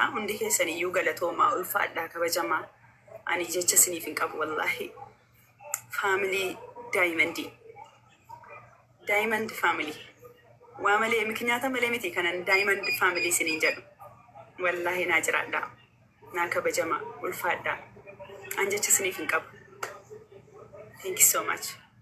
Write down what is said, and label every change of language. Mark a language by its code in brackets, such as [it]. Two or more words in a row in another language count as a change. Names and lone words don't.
[om] Hundi keessan iyyuu galatoomaa ulfaadhaa kabajamaa. Ani jechisanii fi qabu wallahi. Family Diamond family. Waa malee miknyaata malee miti kanan Diamond family siniin jedhu. Wallahi naa jiraadha. Naa kabajamaa ulfaadhaa. An jechisanii fi qabu. [en] Thank you so much.